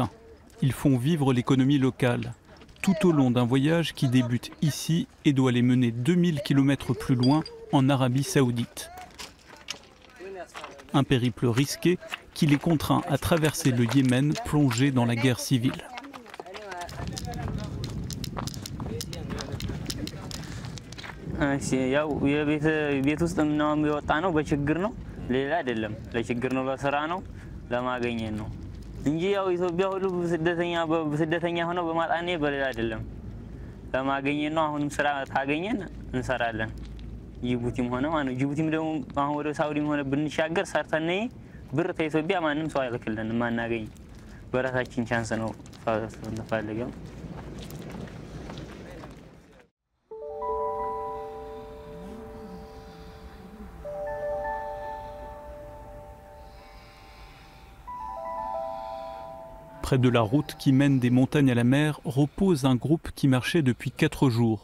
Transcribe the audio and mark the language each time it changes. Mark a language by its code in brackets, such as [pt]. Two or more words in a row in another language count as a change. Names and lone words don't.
[fr] Ils font vivre l'économie locale, tout au long d'un voyage qui débute ici et doit les mener 2000 km plus loin, en Arabie Saoudite. Un périple risqué qui les contraint à traverser le Yémen plongé dans la guerre civile. [am] ያው የቤት ውስጥ ነው የሚወጣ ነው በችግር ነው ሌላ አይደለም ለችግር ነው ለስራ ነው ለማገኘት ነው እንጂ ያው ኢትዮጵያ ሁሉ በስደተኛ ሆነው በማጣኔ በሌላ አይደለም ለማገኘት ነው አሁንም ስራ ታገኘን እንሰራለን ጅቡቲም ሆነ ማለት ጅቡቲም ደግሞ አሁን ወደ ሳውዲም ሆነ ብንሻገር ሰርተን ብር ከኢትዮጵያ ማንም ሰው አይልክልን ማናገኝ በራሳችን ቻንስ ነው ፈልገን [fr] Près de la route qui mène des montagnes à la mer repose un groupe qui marchait depuis 4 jours.